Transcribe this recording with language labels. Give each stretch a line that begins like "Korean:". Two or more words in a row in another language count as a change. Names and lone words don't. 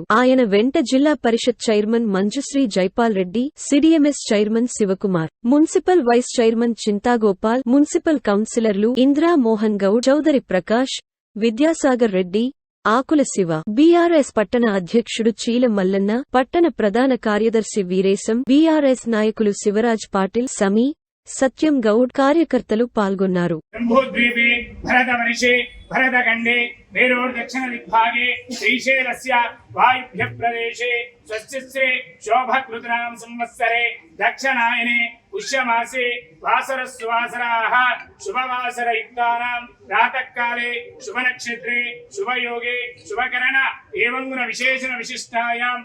Telugu: ఆయన వెంట జిల్లా పరిషత్ చైర్మన్ మంజుశ్రీ జైపాల్ రెడ్డి, సిడిఎంఎస్ చైర్మన్ శివకుమార్, మున్సిపల్ వైస్ చైర్మన్ చింతాగోపాల్, మున్సిపల్ కౌన్సిలర్లు ఇంద్రా మోహన్ గౌడ్, చౌదరి ప్రకాష్, విద్యాసాగర్ రెడ్డి, ఆకుల శివ, బీఆర్ఎస్ పట్టణ అధ్యక్షుడు చీల మల్లన్న, పట్టణ ప్రధాన కార్యదర్శి వీరేశం, బీఆర్ఎస్ నాయకులు శివరాజ్ పాటిల్, సమీ, సత్యం గౌడ్, కార్యకర్తలు పాల్గొన్నారు.
Sanskrit: भरतखंडे दक्षिण दिग्भागे श्रीशैलस्य वायुभ्य प्रदेशे स्वस्तिश्री शोभकृतनाम संवत्सरे दक्षिणायने पुष्यमासे वासरस्वासराः शुभवासरयुक्तानां प्रातःकाले शुभनक्षत्रे शुभयोगे शुभकरण एवं गुण विशेषण विशिष्टायाम्